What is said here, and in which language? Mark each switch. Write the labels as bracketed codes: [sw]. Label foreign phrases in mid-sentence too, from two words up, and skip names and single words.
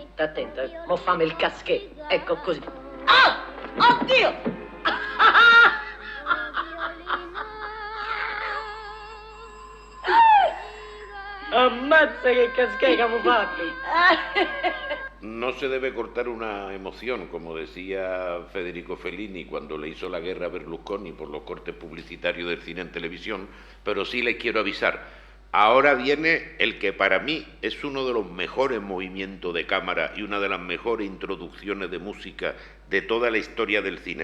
[it] Sta attento, mo' fammi il caschè. Ecco così. Ah! Oddio! Ammazza che cascai che abbiamo fatto! [es] No se debe cortar una emoción, como decía Federico Fellini cuando le hizo la guerra a Berlusconi por los cortes publicitarios del cine en televisión, pero sí les quiero avisar. Ahora viene el que para mí es uno de los mejores movimientos de cámara y una de las mejores introducciones de música de toda la historia del cine.